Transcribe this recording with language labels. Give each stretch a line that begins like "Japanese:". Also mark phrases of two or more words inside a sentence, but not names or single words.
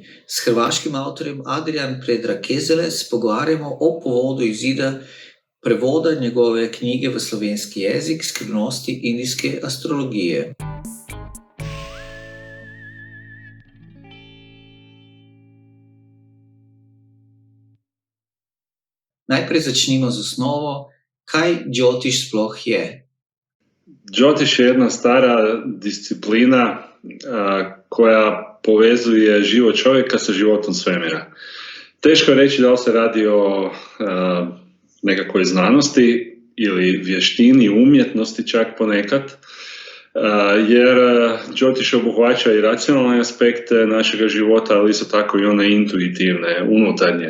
Slovenian: S hrvaškim avtorjem Adrian Predrag Kezeles pogovarjamo o povodu izida prevoda njegove knjige v slovenski jezik Skrivnosti indijske astrologije. Najprej začnimo z osnovo, kaj džotiš sploh je?
Croatian: Džotiš je jedna stara disciplina koja povezuje život čovjeka sa životom svemira. Teško je reći da li se radi o nekakvoj znanosti ili vještini, umjetnosti čak ponekad, jer džotiš obuhvaća i racionalne aspekte našega života, ali isto tako i one intuitivne, unutarnje.